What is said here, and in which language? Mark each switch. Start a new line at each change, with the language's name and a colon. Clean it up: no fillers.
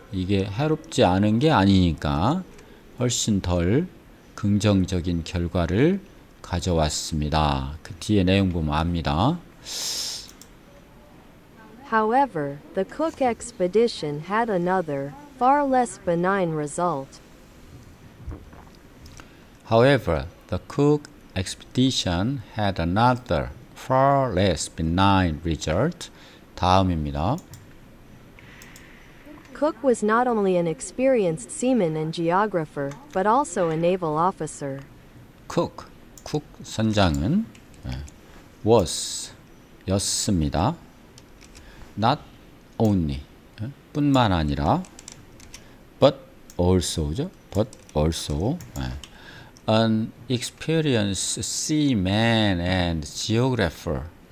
Korean: 이게 해롭지 않은 게 아니니까 훨씬 덜 긍정적인 결과를 가져왔습니다. 그 뒤에 내용 보면 압니다.
English: However, the Cook expedition had another, far less benign result. However, the Cook expedition had another, far less benign result.
Korean: 다음입니다.
English: Cook was not only an experienced seaman and geographer, but also a naval officer.
Korean: 쿡 선장은
English: was,
Korean: 였습니다.
English: Not only,
Korean: 뿐만 아니라,
English: but also
Korean: 죠.
English: But also, an experienced seaman and geographer.